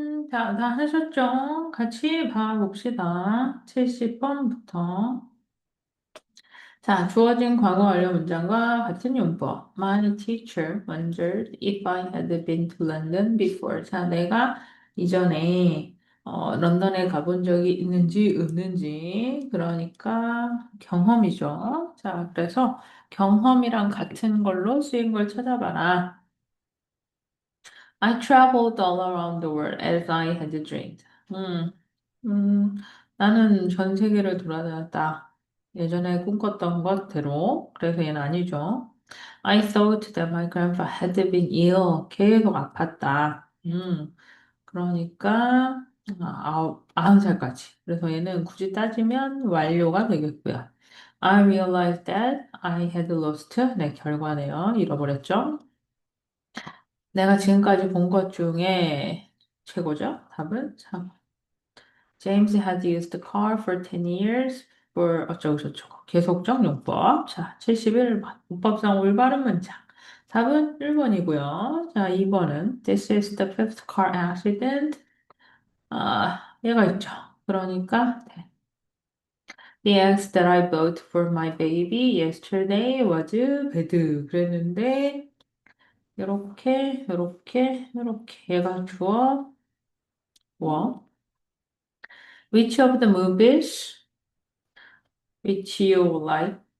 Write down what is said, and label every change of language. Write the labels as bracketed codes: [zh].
[ko] 다 하셨죠? 같이 봐봅시다. 70번부터. 자, 주어진 과거 완료 문장과 같은 용법. [en] My teacher wondered if I had been to London before. [ko] 자, 내가 이전에 런던에 가본 적이 있는지 없는지. 그러니까 경험이죠. 자, 그래서 경험이랑 같은 걸로 쓰인 걸 찾아봐라. [en] I traveled all around the world as I had dreamed. [ko] 음, 음, 나는 전 세계를 돌아다녔다. 예전에 꿈꿨던 것대로. 그래서 얘는 아니죠. [en] I thought that my grandpa had been ill. [ko] 계속 아팠다. 그러니까, 90살까지. 그래서 얘는 굳이 따지면 완료가 되겠고요. [en] I realized that I had lost. [ko] 네, 결과네요. 잃어버렸죠. 내가 지금까지 본 것 중에 최고죠? 답은? 참. [en] James had used the car for 10 years for [ko] 어쩌고저쩌고. 계속적 용법. 자, 71번. 문법상 올바른 문장. 답은 1번이고요. 자, 2번은 [en] This is the fifth car accident. [ko] 얘가 있죠. 그러니까 네. [en] The eggs that I bought for my baby yesterday was bad. [ko] 그랬는데 요렇게 얘가 주어 뭐? [en] Which of the movies which you like?